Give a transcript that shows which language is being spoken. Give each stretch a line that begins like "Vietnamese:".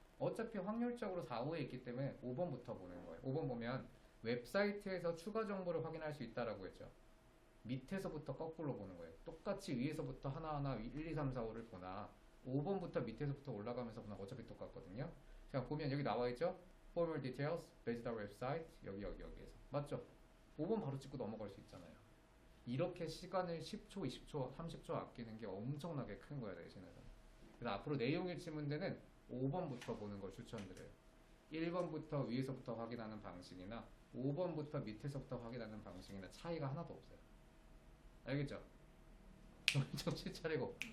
Korean: 어차피 확률적으로 4, 5에 있기 때문에 5번부터 보는 거예요. 5번 보면 웹사이트에서 추가 정보를 확인할 수 있다라고 했죠. 밑에서부터 거꾸로 보는 거예요. 똑같이 위에서부터 하나하나 1, 2, 3, 4, 5를 보나 5번부터 밑에서부터 올라가면서 보나 어차피 똑같거든요. 자 보면 여기 나와 있죠.
English: For more details, visit our website.
Korean: 여기에서 맞죠? 5번 바로 찍고 넘어갈 수 있잖아요. 이렇게 시간을 10초, 20초, 30초 아끼는 게 엄청나게 큰 거야 대신에서. 그래서 앞으로 내용일치 문제는 5번부터 보는 걸 추천드려요. 1번부터 위에서부터 확인하는 방식이나 5번부터 밑에서부터 확인하는 방식이나 차이가 하나도 없어요. 알겠죠? 정신 차리고.